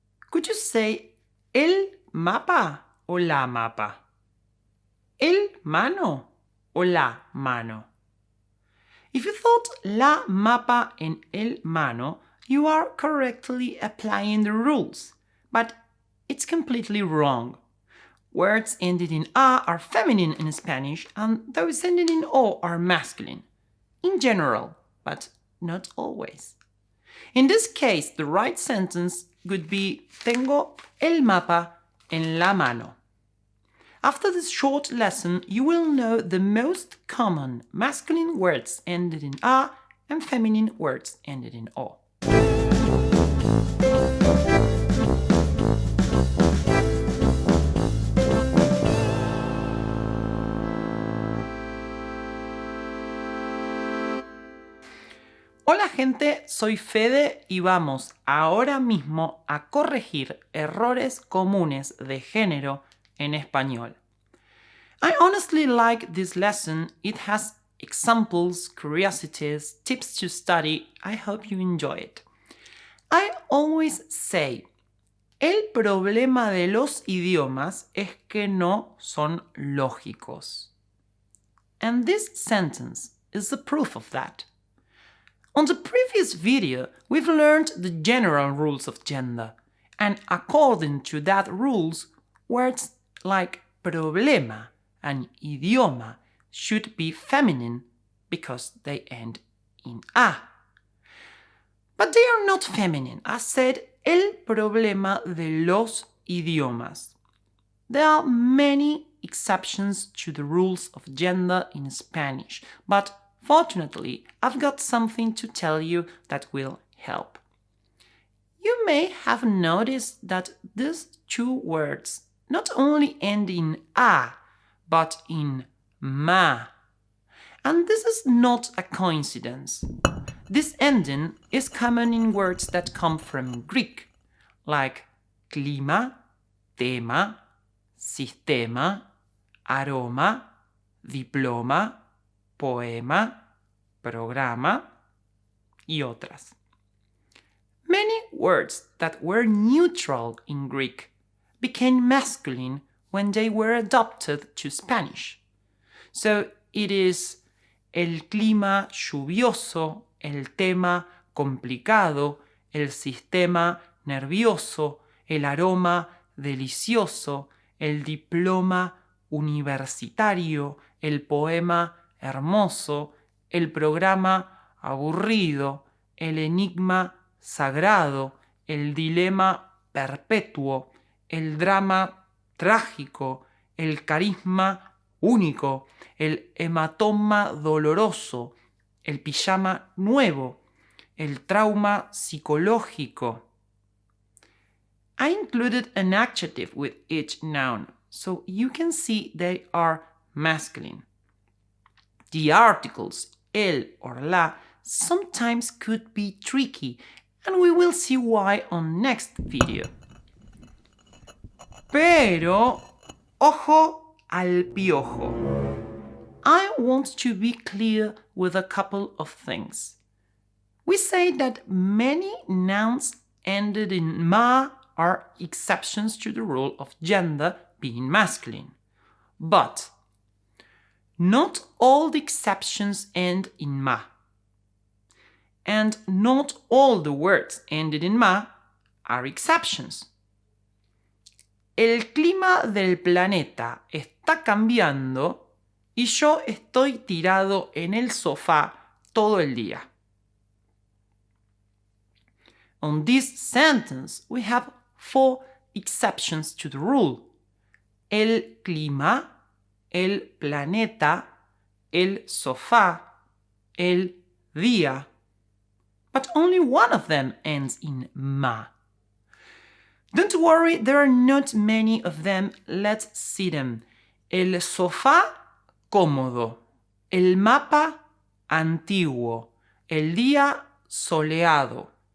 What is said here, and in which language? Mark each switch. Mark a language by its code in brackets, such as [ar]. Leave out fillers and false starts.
[en] Could you say [es] el mapa o la mapa? El mano o la mano? [en] If you thought [es] la mapa en el mano, [en] you are correctly applying the rules, but it's completely wrong. Words ended in A are feminine in Spanish, and those ending in O are masculine. In general, but not always. In this case, the right sentence would be [es] Tengo el mapa en la mano. [en] After this short lesson, you will know the most common masculine words ended in A and feminine words ended in O. [es] Hola gente, soy Fede y vamos ahora mismo a corregir errores comunes de género en español. [en] I honestly like this lesson. It has examples, curiosities, tips to study. I hope you enjoy it. I always say, [es] el problema de los idiomas es que no son lógicos. [en] And this sentence is the proof of that. On the previous video, we've learned the general rules of gender, and according to that rules, words like problema and idioma should be feminine because they end in A. But they are not feminine. I said [es] el problema de los idiomas. [en] There are many exceptions to the rules of gender in Spanish, but fortunately, I've got something to tell you that will help. You may have noticed that these two words not only end in A, but in ma. And this is not a coincidence. This ending is common in words that come from Greek, like clima, tema, sistema, aroma, diploma, poema, programa, [es] y otras. [en] Many words that were neutral in Greek became masculine when they were adopted to Spanish. So it is [es] el clima lluvioso, el tema complicado, el sistema nervioso, el aroma delicioso, el diploma universitario, el poema hermoso, el programa aburrido, el enigma sagrado, el dilema perpetuo, el drama trágico, el carisma único, el hematoma doloroso, el pijama nuevo, el trauma psicológico. [en] I included an adjective with each noun, so you can see they are masculine. The articles el or la sometimes could be tricky, and we will see why on next video. [es] Pero, ojo al piojo. [en] I want to be clear with a couple of things. We say that many nouns ended in ma are exceptions to the rule of gender being masculine. But not all the exceptions end in ma. And not all the words ended in ma are exceptions. [es] El clima del planeta está cambiando y yo estoy tirado en el sofá todo el día. [en] On this sentence, we have 4 exceptions to the rule. [es] El clima, el planeta, el sofá, el día. [en] But only one of them ends in ma. Don't worry, there are not many of them. Let's see them. [es] El sofá, cómodo. El mapa, antiguo. El día, soleado.